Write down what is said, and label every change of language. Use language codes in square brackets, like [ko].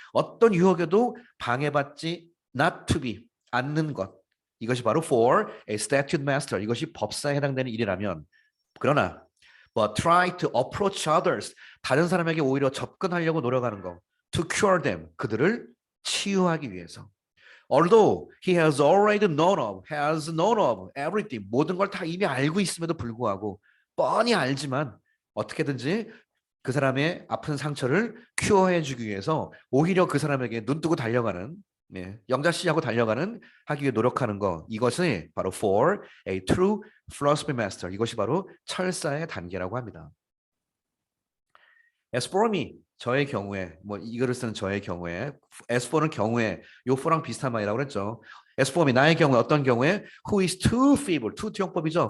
[ko] 어떤 유혹에도 방해받지 [en] not to be [ko] 않는 것. 이것이 바로 [en] for a statute master. [ko] 이것이 법사에 해당되는 일이라면 그러나 [en] but try to approach others. [ko] 다른 사람에게 오히려 접근하려고 노력하는 것. [en] to cure them. [ko] 그들을 치유하기 위해서. [en] Although he has known of everything. [ko] 모든 걸 다 이미 알고 있음에도 불구하고 뻔히 알지만 어떻게든지 그 사람의 아픈 상처를 큐어해 주기 위해서 오히려 그 사람에게 눈 뜨고 달려가는 영자씨하고 달려가는 하기 위해 노력하는 것. 이것이 바로 [en] for a true philosophy master. [ko] 이것이 바로 철사의 단계라고 합니다. [en] As for me, [ko] 저의 경우에 뭐 이거를 쓰는 저의 경우에 as for는 경우에 요 for랑 비슷한 말이라고 그랬죠. [en] As for me, [ko] 나의 경우에 어떤 경우에 [en] who is too feeble, too [ko] 투영법이죠.